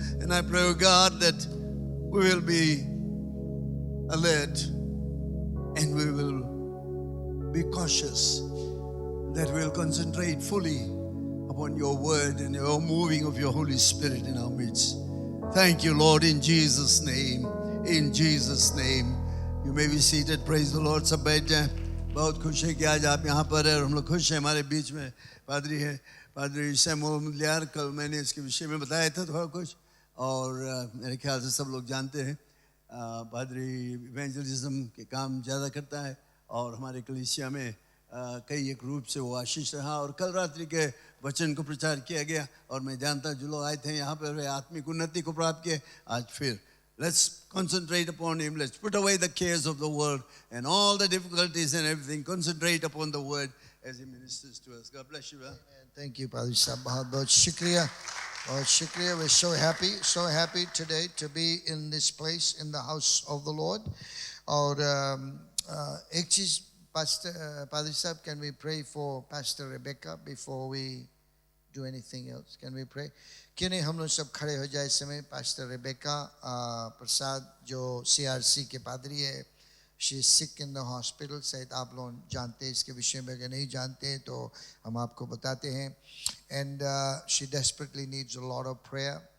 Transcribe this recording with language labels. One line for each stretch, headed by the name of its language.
English: And I pray, oh God, that we will be alert and we will be cautious, that we will concentrate fully upon your word and your moving of your Holy Spirit in our midst. Thank you, Lord, in Jesus' name. In Jesus' name. You may be seated. Praise the Lord.
Hindi: सब बैठ जाएं. बहुत खुश है कि आज आप यहाँ पर हैं और हम लोग खुश हैं हमारे बीच में पादरी है पादरी सैमुअल मुदलियार कल मैंने इसके विषय में बताया था थोड़ा कुछ और मेरे ख्याल से सब लोग जानते हैं पादरी इवेंजलिज्म के काम ज़्यादा करता है और हमारे कलीसिया में कई एक रूप से वो आशीष रहा और कल रात्रि के वचन को प्रचार किया गया और मैं जानता जो लोग आए थे यहाँ पर आत्मिक उन्नति को प्राप्त किए आज फिर
English: let's concentrate upon him let's put away the cares of the world and all the difficulties and everything concentrate upon the word as he ministers to us. God bless you. Thank you Padri Sahab
Hindi: bahut shukriya
English: we're so happy today to be in this place in the house of the Lord
Hindi: और एक चीज
English: Pastor Padri Sahab, can we pray for Pastor Rebecca before we do anything else? Can we pray?
Hindi: क्यों नहीं हम लोग सब खड़े हो जाए इस समय Pastor Rebecca प्रसाद जो CRC के पादरी है
English: she is sick in the hospital
Hindi: शायद आप लोग जानते हैं इसके विषय में अगर नहीं जानते हैं तो हम आपको बताते हैं
English: and she desperately needs a lot of prayer